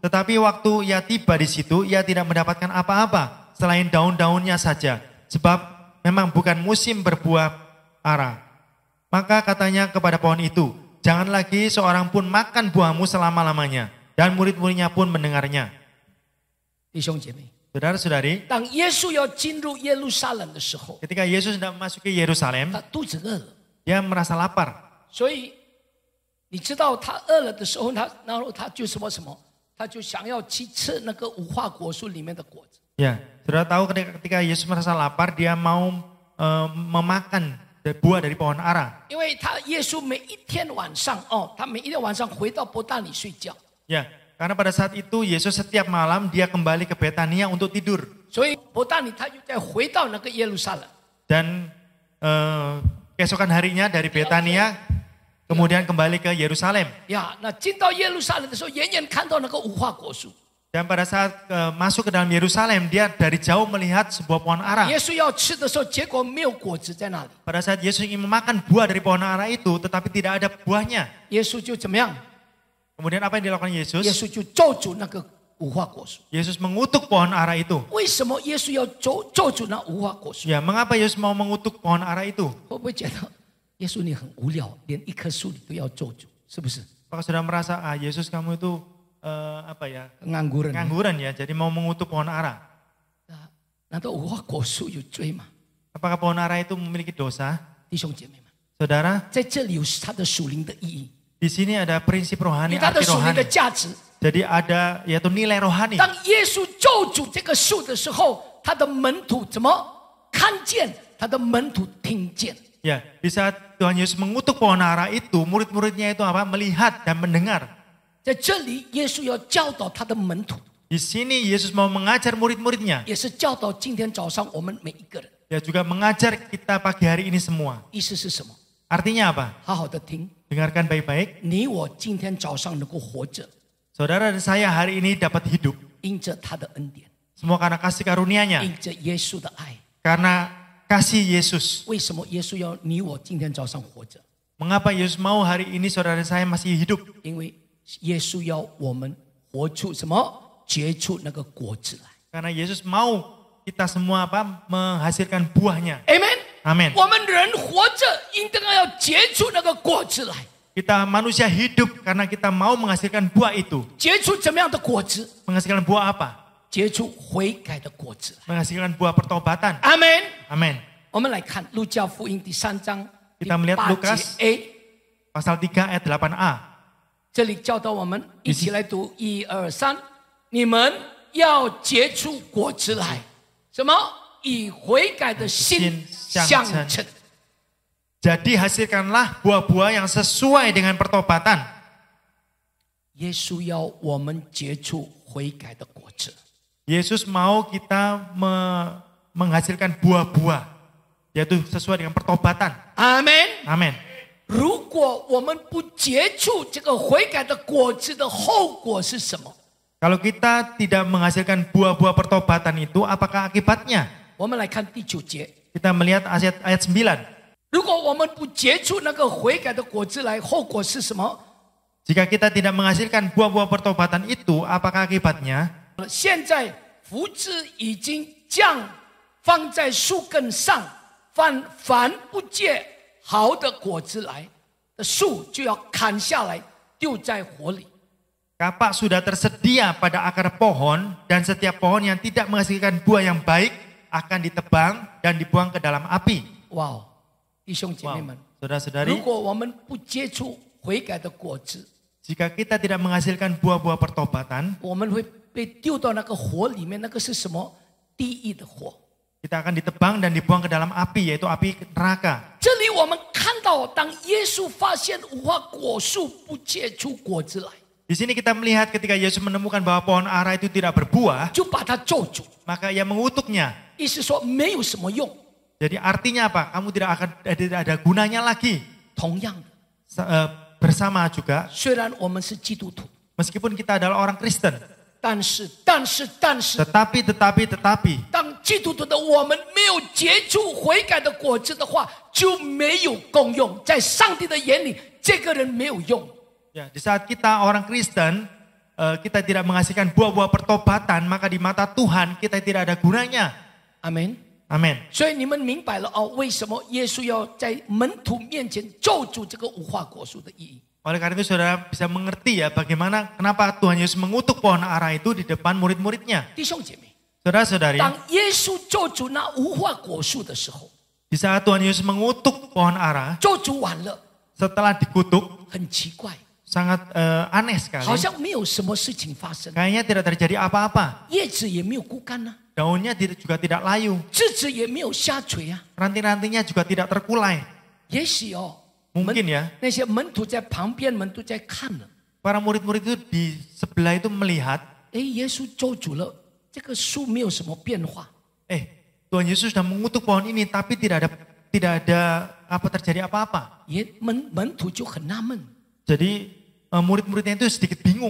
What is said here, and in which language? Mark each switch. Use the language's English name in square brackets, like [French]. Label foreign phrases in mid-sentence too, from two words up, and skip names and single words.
[Indonesian] Tetapi waktu ia tiba di situ, ia tidak mendapatkan apa-apa selain daun-daunnya saja, sebab memang bukan musim berbuah ara. Maka katanya kepada pohon itu, jangan lagi seorang pun makan buahmu selama-lamanya. Dan murid-muridnya pun mendengarnya. [Chinese] 弟兄姐妹， [Indonesian] Saudara-saudari, [Chinese] 当耶稣要进入耶路撒冷的时候， [Indonesian] ketika Yesus hendak memasuki Yerusalem, [Chinese] 他肚子饿了， [Indonesian] dia merasa lapar. [Chinese] 所以你知道他饿了的时候，然后他就什么，他就想要去吃那个无花果树里面的果子。 [Indonesian] Ya, saudara tahu ketika Yesus merasa lapar, dia mau memakan buah dari pohon ara. [Chinese] 因为耶稣每一天晚上他每一天晚上回到伯大尼睡觉， [Indonesian] Ya, karena pada saat itu Yesus setiap malam dia kembali ke Betania untuk tidur. [Chinese] 所以伯大尼他又再回到那个耶路撒冷。 [Indonesian] Dan keesokan harinya dari Betania kemudian kembali ke Yerusalem. [Chinese] 呀，那进到耶路撒冷的时候，远远看到那个无花果树。 [Indonesian] Dan pada saat masuk ke dalam Yerusalem, dia dari jauh melihat sebuah pohon ara. [Chinese] 耶稣要吃的时候，结果没有果子在那里。 [Indonesian] Pada saat Yesus ingin memakan buah dari pohon ara itu, tetapi tidak ada buahnya. [Chinese] 耶稣就怎么样？ [Indonesian] Kemudian apa yang dilakukan [Chinese] 耶 [Indonesian] Yesus? [Chinese] 稣就咒诅那个无花果树。 [Indonesian] Yesus mengutuk pohon ara itu. [Chinese] 为什么耶稣要咒诅那无花果树？ [Indonesian] Ya, mengapa Yesus mau mengutuk pohon ara itu? [Chinese] 会不会觉得耶稣你很无聊，连一棵树你都要咒诅，是不是？ [Indonesian] Apakah sudah merasa, Yesus kamu itu ngangguran。 ngangguran ya, jadi mau mengutuk pohon ara? [Chinese] 难道无花果树有罪吗？ [Indonesian] Apakah pohon ara itu memiliki dosa? [Chinese] 弟兄姐妹们， [Indonesian] Saudara, [Chinese] 在这里有它的属灵的意义， [Indonesian] di sini ada prinsip [Chinese] 有 [Indonesian] rohani, [Chinese] 它的 [Indonesian] arti [Chinese] 属灵的 [Indonesian] rohani. [Chinese] 价值。 [Indonesian] Jadi ada yaitu nilai rohani. [Chinese] 当耶稣咒诅这个树的时候，他的门徒怎么看见？他的门徒听见。 [Indonesian] Ya, di saat Tuhan Yesus mengutuk pohon ara itu, murid-muridnya itu apa? Melihat dan mendengar. [Chinese] 在这里，耶稣要教导他的门徒， [Indonesian] Di sini Yesus mau mengajar murid-muridnya. [Chinese] 也是教导今天早上我们每一个人。 [Indonesian] Ya juga mengajar kita pagi hari ini semua. [Chinese] 意思是什么？ [Indonesian] Artinya apa? [Chinese] 好好的听， [Indonesian] Dengarkan baik-baik. [Chinese] 你我今天早上能够活着， [Indonesian] Saudara dan saya hari ini dapat hidup. [Chinese] 因着他的恩典， [Indonesian] Semua karena kasih karunia-Nya. [Chinese] 因着耶稣的爱。 [Indonesian] Karena kasih Yesus. [Chinese] 为什么耶稣要你我今天早上活着？ [Indonesian] Mengapa Yesus mau hari ini saudara dan saya masih hidup? [Chinese] 因为耶稣要我们活出什么？结出那个果子来。 [Indonesian] Karena Yesus mau kita semua apa? Menghasilkan buahnya. [Chinese] Amen。 [Indonesian] Amin. [Chinese] 我们人活着，应当要结出那个果子来。 [Indonesian] Kita manusia hidup karena kita mau menghasilkan buah itu. [Chinese] 结出怎么样的果子？ [Indonesian] Menghasilkan buah apa? [Chinese] 结出悔改的果子来。 [Indonesian] Menghasilkan buah pertobatan. [Chinese] 阿门。 [Indonesian] Amin. [Chinese] 我们来看路加福音第3章 [Indonesian] Kita melihat 8 Lukas [Chinese] 节 A， [Indonesian] Pasal 3 ayat 8a. [Chinese] 这里教导我们一起来读1、2、3，你们要结出果子来，什么？以悔改的心相称。 [Indonesian] Jadi hasilkanlah buah-buah yang sesuai dengan pertobatan. [Chinese] 耶稣要我们结出悔改的果子。 [Indonesian] Yesus mau kita menghasilkan buah-buah, yaitu sesuai dengan pertobatan. [Chinese] 阿门。 [Indonesian] Amin. [Chinese] 如果我们不结出这个悔改的果子的后果是什么？ [Indonesian] Kalau kita tidak menghasilkan buah-buah pertobatan itu, apakah akibatnya? [Chinese] 我们来看第9节。 [Indonesian] Kita melihat ayat 9. [Chinese] 如果我们不结出那个悔改的果子来，后果是什么？ [Indonesian] Jika kita tidak menghasilkan buah-buah pertobatan itu, apakah akibatnya? [Chinese] 现在福枝已经降放在树根上，凡不结好的果子来的树，就要砍下来丢在火里。 [Indonesian] Kapak sudah tersedia pada akar pohon, dan setiap pohon yang tidak menghasilkan buah yang baik akan ditebang dan dibuang ke dalam api. [Chinese] 哇哦，弟兄姐妹们， [Indonesian] Saudara-saudari, [Chinese] 如果我们不接触悔改的果子， [Indonesian] jika kita tidak menghasilkan buah-buah pertobatan, [Chinese] 我们会被丢到那个火里面。那个是什么？地狱的火。 [Indonesian] kita akan ditebang dan dibuang ke dalam api, yaitu api neraka. [Chinese] 这里我们看到，当耶稣发现无花果树不结出果子来， [Indonesian] Di sini kita melihat ketika Yesus menemukan bahwa pohon ara itu tidak berbuah, [Chinese] 就把它咒诅， [Indonesian] maka ia mengutuknya. [Chinese] 意思说没有什么用。 [Indonesian] Jadi artinya apa? Kamu tidak ada gunanya lagi. [Chinese] 同样的， [Indonesian] Bersama juga, [Chinese] 虽然我们是基督徒， [Indonesian] meskipun kita adalah orang Kristen, [Chinese] 但是， [Indonesian] tetapi, [Chinese] 当基督徒的我们没有结出悔改的果子的话，就没有功用。在上帝的眼里，这个人没有用。 [Indonesian] ya, di saat kita orang Kristen kita tidak menghasilkan buah-buah pertobatan, maka di mata Tuhan kita tidak ada gunanya. [Chinese] 阿门。 [Indonesian] Amin. [Chinese] 所以你们明白了哦，为什么耶稣要在门徒面前咒诅这个无花果树的意义？ [Indonesian] Oleh karena itu saudara bisa mengerti ya bagaimana kenapa Tuhan Yesus mengutuk pohon ara itu di depan murid-muridnya. [Chinese] 弟兄姐妹， [Indonesian] Saudara-saudari, [Chinese] 当耶稣咒诅那无花果树的时候， [Indonesian] di saat Tuhan Yesus mengutuk pohon ara, [Chinese] 咒诅完了， [Indonesian] setelah dikutuk [Chinese] 很奇怪， [Indonesian] sangat aneh sekali. [Chinese] 好像没有什么事情发生， [Indonesian] Kayaknya tidak terjadi apa-apa. [Chinese] 叶子也没有枯干啊， [Indonesian] Daunnya juga tidak layu, [Chinese] 枝子也没有下垂啊。 [Indonesian] ranting-rantingnya juga tidak terkulai. [Chinese] 也许哦， [Indonesian] Mungkin ya, [Chinese] 那些门徒在旁边，门徒在看了， [Indonesian] para murid-murid itu di sebelah itu melihat, [Chinese] 哎，耶稣咒诅了，这个树没有什么变化， [Indonesian] Tuhan Yesus sudah mengutuk pohon ini tapi tidak ada terjadi apa-apa. [Chinese] 门徒就很纳闷。 [Indonesian] Jadi murid-muridnya itu sedikit bingung.